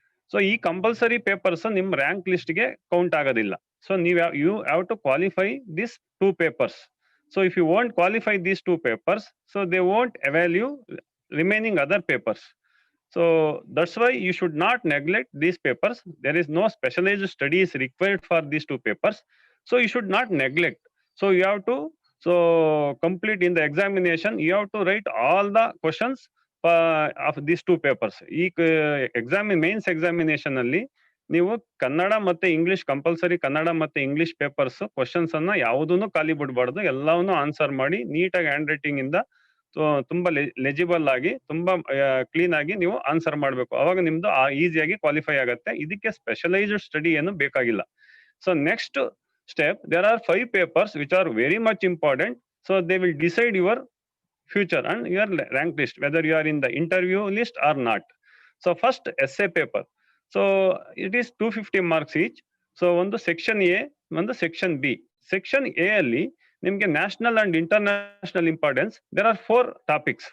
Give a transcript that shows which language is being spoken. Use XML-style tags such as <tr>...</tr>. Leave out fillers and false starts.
<kn>So ಈ compulsory papers ನಿಮ್ rank list ಗೆ ಕೌಂಟ್ ಆಗೋದಿಲ್ಲ.</kn> <en>So you have to qualify these 2 papers. So if you won't qualify these 2 papers, so they won't evaluate remaining other papers. So that's why you should not neglect these papers. There is no specialized studies required for these 2 papers. So you should not neglect. So you have to complete in the examination. You have to write all the questions of these 2 papers.</en> <kn>Mains examination ಅಲ್ಲಿ ನೀವು ಕನ್ನಡ ಮತ್ತೆ English compulsory Kannada ಮತ್ತೆ English papers questions ಅನ್ನ ಯಾವುದನ್ನು ಖಾಲಿ ಬಿಡಬಾರ್ದು, ಎಲ್ಲವನ್ನು answer ಮಾಡಿ ನೀಟಾಗಿ ಹ್ಯಾಂಡ್ ರೈಟಿಂಗ್ ಇಂದ ತುಂಬಾ ಲೆಜಿಬಲ್ ಆಗಿ ತುಂಬಾ ಕ್ಲೀನ್ ಆಗಿ ನೀವು ಆನ್ಸರ್ ಮಾಡಬೇಕು. ಅವಾಗ ನಿಮ್ದು ಈಸಿಯಾಗಿ ಕ್ವಾಲಿಫೈ ಆಗುತ್ತೆ. ಇದಕ್ಕೆ ಸ್ಪೆಷಲೈಸ್ಡ್ ಸ್ಟಡಿ ಏನು ಬೇಕಾಗಿಲ್ಲ.</kn> <en>So next step, there are 5 papers which are very much important. So they will decide your future and your rank list, whether you are in the interview list or not. So first essay paper. So it is 250 marks each. So on the section A, on the section B. Section A</en> <kn>ಅಲ್ಲಿ ನಿಮಗೆ</kn> <en>national and international importance, there are 4 topics.</en>